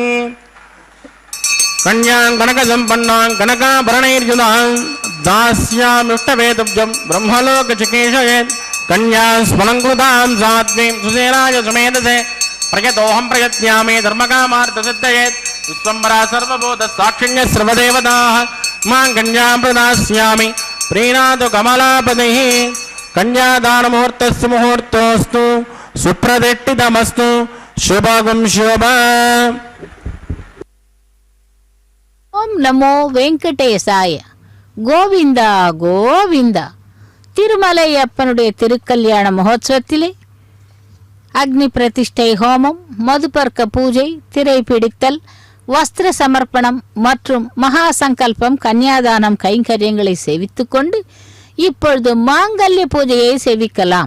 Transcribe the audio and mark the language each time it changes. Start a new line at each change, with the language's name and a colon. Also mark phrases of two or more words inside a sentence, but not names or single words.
Sanskrit: కన్యాం కనక సంపన్నాం కనకాభరణైర్యుతాం దాస్యామిష్టవేతుభ్యం బ్రహ్మలోక చికీషయేత్ కన్యాం స్మలంకృతాం సాత్వీం సుసేనాయ సుమేధసే ప్రయతోహం ప్రయత్యామి ధర్మకామార్థసిద్ధయేత్ విశ్వంబరా సర్వభూత సాక్షిణ్య సర్వదేవతాః మాం కన్యాం ప్రదాస్యామి ప్రీణాతు కమలాపతిః. కన్యాదాన ముహూర్తస్సు ముహూర్తోస్తు సుప్రతిష్ఠితమస్తు శుభగం శుభ. ఓం నమో వెంకటేశాయ.
Tamil: கோவிந்த கோவிந்த. திருமலையப்பனுடைய திருக்கல்யாண மகோத்சவத்திலே அக்னி பிரதிஷ்டை ஹோமம், மதுபர்க்க பூஜை, திரை பிடித்தல், வஸ்திர சமர்ப்பணம் மற்றும் மகா சங்கல்பம், கன்னியாதானம் கைங்கரியங்களை சேவித்துக் கொண்டு இப்பொழுது மாங்கல்ய பூஜையை சேவிக்கலாம்.